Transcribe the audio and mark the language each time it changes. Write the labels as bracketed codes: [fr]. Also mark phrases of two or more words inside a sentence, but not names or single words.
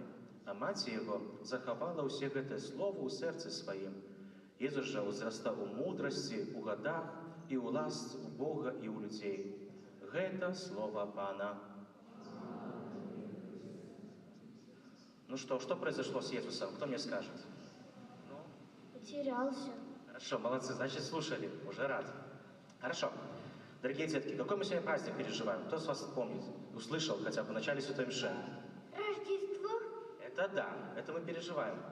[be] А маці яго захавала ўсе гэтыя словы ў сэрцы сваім. Езус жа ўзрастаў у мудрасці, у гадах і ў ласцы у Бога і ў людзей. Гэта слова Пана. [ru] Ну что произошло с Иисусом? Кто мне скажет? Потерялся. Хорошо, молодцы, значит, слушали, уже рад. Хорошо. Дорогие детки, какой мы сегодня праздник переживаем? Кто с вас помнит? Услышал хотя бы в начале Святой Мши? Рождество. Это да, это мы переживаем.